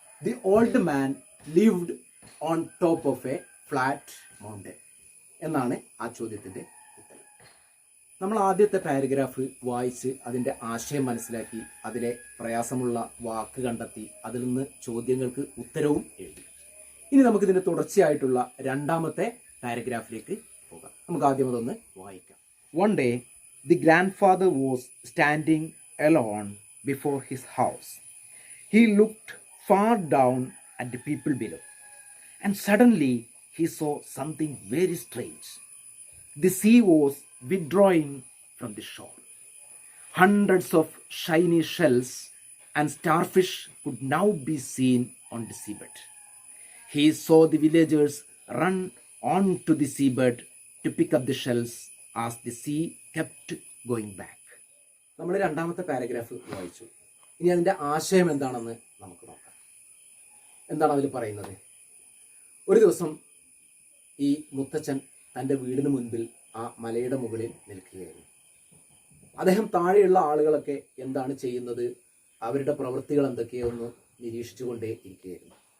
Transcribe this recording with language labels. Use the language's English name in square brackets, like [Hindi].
[English] the old man lived on top of a flat mountain [Malayalam] എന്നാണ് ആ ചോദ്യത്തിൻ്റെ ഉത്തരം. നമ്മൾ ആദ്യത്തെ പാരഗ്രാഫ് വായിച്ച് അതിൻ്റെ ആശയം മനസ്സിലാക്കി, അതിലെ പ്രയാസമുള്ള വാക്ക് കണ്ടെത്തി, അതിൽ നിന്ന് ചോദ്യങ്ങൾക്ക് ഉത്തരവും എഴുതി. ഇനി നമുക്കിതിൻ്റെ തുടർച്ചയായിട്ടുള്ള രണ്ടാമത്തെ പാരഗ്രാഫിലേക്ക് പോകാം. നമുക്ക് ആദ്യം അതൊന്ന് വായിക്കാം. [English] One day, the grandfather was standing alone before his house. He looked far down at the people below, and suddenly he saw something very strange. The sea was withdrawing from the shore. Hundreds of shiny shells and starfish could now be seen on the seabed. He saw the villagers run on to the seabed to pick up the shells as the sea kept going back. [Malayalam] നമ്മൾ രണ്ടാമത്തെ paragraph വായിച്ചു. ഇനി അതിൻ്റെ ആശയം എന്താണെന്ന് നമുക്ക് നോക്കാം. എന്താണ് അതിൽ പറയുന്നത്? ഒരു ദിവസം ഈ മുത്തച്ഛൻ തൻ്റെ വീടിന് മുൻപിൽ ആ മലയുടെ മുകളിൽ നിൽക്കുകയായിരുന്നു. അദ്ദേഹം താഴെയുള്ള ആളുകളൊക്കെ എന്താണ് ചെയ്യുന്നത്, അവരുടെ പ്രവൃത്തികൾ എന്തൊക്കെയൊന്ന് നിരീക്ഷിച്ചുകൊണ്ടേ ഇരിക്കുകയായിരുന്നു.